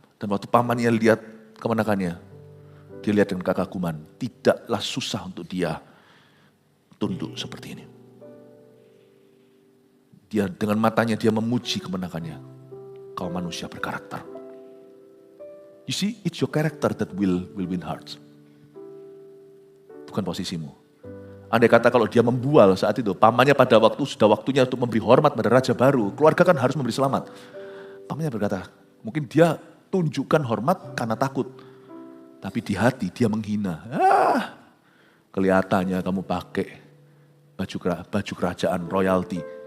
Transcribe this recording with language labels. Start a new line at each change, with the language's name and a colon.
Indonesian: Dan waktu pamannya lihat kemenangannya, dia lihat dengan kekaguman. Tidaklah susah untuk dia tunduk seperti ini. Dia dengan matanya dia memuji kemenangannya. Kau manusia berkarakter.
English: You see, it's your character that will win hearts.
Indonesian: Bukan posisimu. Andai kata kalau dia membual saat itu, pamannya pada waktu sudah waktunya untuk memberi hormat pada raja baru, keluarga kan harus memberi selamat. Pamannya berkata, mungkin dia tunjukkan hormat karena takut. Tapi di hati dia menghina. Kelihatannya kamu pakai baju kerajaan royalty.